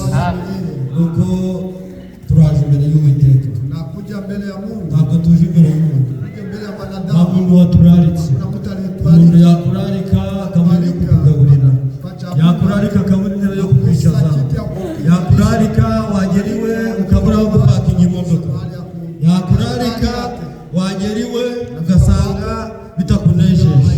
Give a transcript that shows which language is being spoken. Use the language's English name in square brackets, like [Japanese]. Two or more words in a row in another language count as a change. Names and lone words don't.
[Kinyarwanda] nuko turaje imbere y'Uwiteka, [Swahili] tunakuja mbele ya Mungu, [Kinyarwanda] ntabwo tuje imbere y'umuntu, [Swahili] tuje mbele ya [Kinyarwanda] nta [Swahili] wanadamu. [Kinyarwanda] muntu waturaritse. [Swahili] Kuna mtu [Kinyarwanda] Umuntu [Swahili] aliyetualika, [Kinyarwanda] yakurarika akabona yo kukugaburira, yakurarika akabona intebe yo kukwicaza, yakurarika wagera iwe ukabura aho gupakinga imodoka, yakurarika wagera iwe ugasanga bitakunejeje.